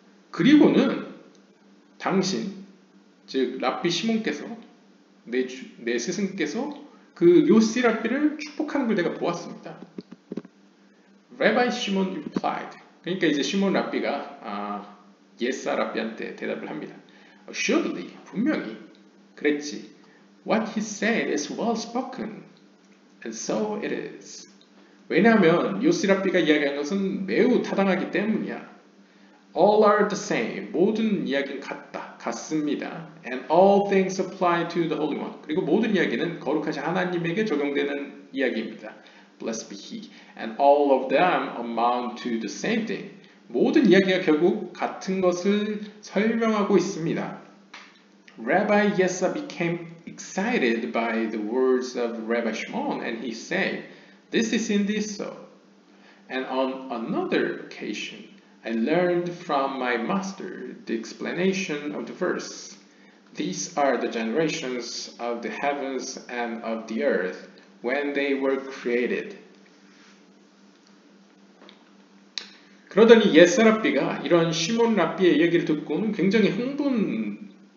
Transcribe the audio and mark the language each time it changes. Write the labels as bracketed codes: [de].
[ko] 그리고는 당신, 즉 랍비 시몬께서 내 스승께서 그 요시 랍비를 축복하는 걸 내가 보았습니다. [en] Rabbi Shimon replied. [ko] 그러니까 이제 시몬 랍비가 예사 랍비한테 대답을 합니다. [en] Assuredly, [ko] 분명히 그랬지. [en] What he said is well spoken, and so it is. [ko] 왜냐하면 요시 랍비가 이야기한 것은 매우 타당하기 때문이야. [en] All are the same. [ko] 모든 이야기는 같습니다. [en] And all things apply to the Holy One. [ko] 그리고 모든 이야기는 거룩하신 하나님에게 적용되는 이야기입니다. [en] Blessed be He. And all of them amount to the same thing. [ko] 모든 이야기가 결국 같은 것을 설명하고 있습니다. [en] Rabbi Yessa became excited by the words of Rabbi Shimon, and he said, "This is indeed so." And on another occasion, I learned from my master the explanation of the verse. These are the generations of the heavens and of the earth when they were created. [ko] 그러더니 예사 랍비가 이런 시몬 랍비의 얘기를 듣고는 굉장히 흥분했습니다.